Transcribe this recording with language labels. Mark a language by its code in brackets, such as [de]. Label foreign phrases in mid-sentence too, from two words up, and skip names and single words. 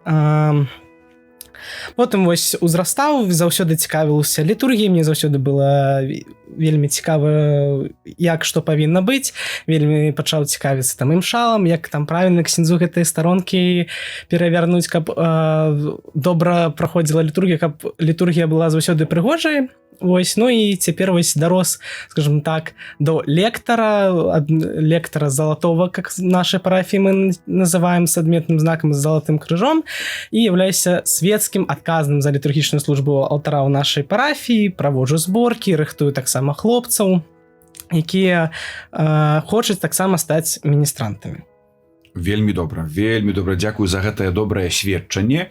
[be] Потым вось узрастаў, заўсёды цікавіўся літургіяй, мне заўсёды было вельмі цікава, як што павінна быць, вельмі пачаў цікавіцца там імшалам, як там правільна ксяндзу гэтыя старонкі перавярнуць, каб добра праходзіла літургія, каб літургія была заўсёды прыгожай. Вось, ну і цяпер вось дарос, скажем так, до лектара залатого, [ru] как в нашей парафии мы называем, [be] с адметным знаком, с золотым крыжом, і являюся светскім адказным за літургічную службу алтара ў нашай парафіі, праводжу зборкі, рыхтую таксама хлопцаў, якія хочуць таксама стаць міністрантамі. Вельмі добра, дзякую за гэтае добрае сведчанне.